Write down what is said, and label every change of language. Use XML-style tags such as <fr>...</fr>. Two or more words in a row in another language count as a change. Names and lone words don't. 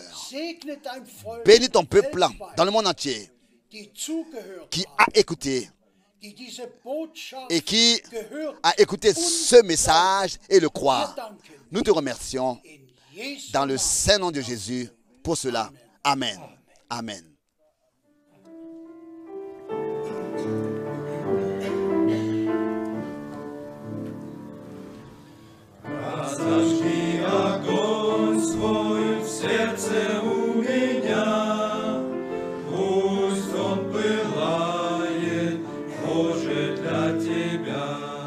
<fr>Bénis ton peuple dans le monde entier qui a écouté et qui a écouté ce message et le croit. Nous te remercions dans le saint nom de Jésus pour cela. Amen. Amen.</fr> <ru>Разожги огонь свой в сердце у меня, пусть он пылает, Боже, для Тебя.</ru>